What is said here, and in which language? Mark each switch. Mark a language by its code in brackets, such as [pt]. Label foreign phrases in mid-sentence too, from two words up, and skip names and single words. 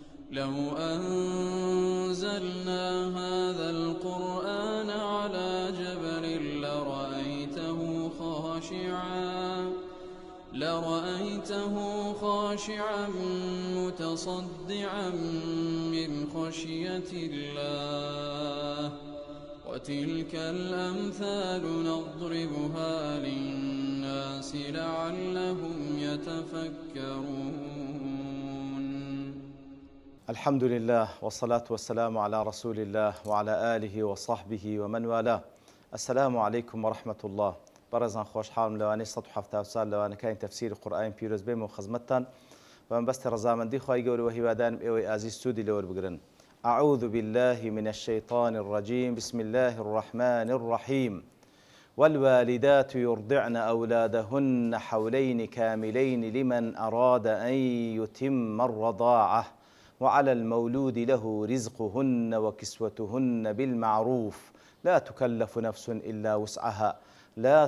[ar] لو أنزلنا هذا القرآن على جبل لرأيته خاشعا متصدعا من خشية الله وتلك الأمثال نضربها للناس لعلهم يتفكرون. الحمد لله والصلاة والسلام على رسول الله وعلى آله وصحبه ومن والاه. السلام عليكم ورحمة الله. [ckb] بەڕێزان خۆشحاڵم لەوانەی 170 سال لەوانەکانی تەفسیری قورئان پیرۆز بێم و خزمەتتان بەم بەستی ڕەزامەندی خوای گەورە و هیوادارم ئێوەی ئازیز سوودی لەوەربگرن. [ar] أعوذ بالله من الشيطان الرجيم بسم الله الرحمن الرحيم والوالدات يرضعن أولادهن حولين كاملين لمن أراد أن يتم الرضاعة وعلى المولود له رزقهن وكسوتهن بالمعروف لا تكلف نفس إلا وسعها لا